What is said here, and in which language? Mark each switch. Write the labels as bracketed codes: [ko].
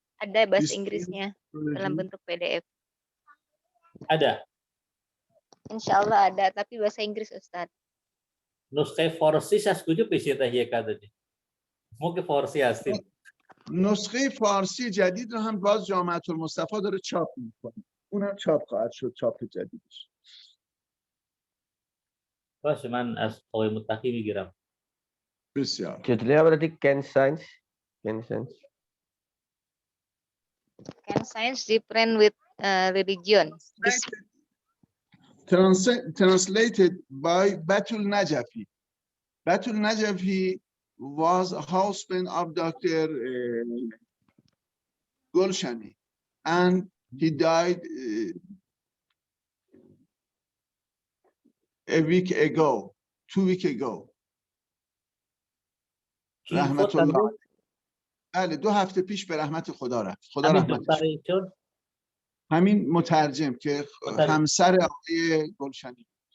[id] Ada bahasa Inggrisnya dalam bentuk PDF. Ada. Insya Allah ada, tapi bahasa Inggris Ustadz. [fa] نسخه فارسیش از کجا پیش تهیه کرده؟ ما که فارسی هستیم. نسخه فارسی جدید رو هم باز جامعه المصطفی داره چاپ میکنه. اونم چاپ خواهد شد، چاپ جدیدش. باشه، من از آقای متقی میگیرم. بسیار. [id] Judulnya berarti Can Science. Can Science. [en] Can science different with religion? Translated by Batul Najafi. Batul Najafi was a husband of Dr. Golshani, and he died a week ago, 2 weeks ago. [fa] رحمت الله. بله 2 هفته پیش به رحمت خدا رفت. خدا رحمتش. همین مترجم که همسر آقای گلشنی.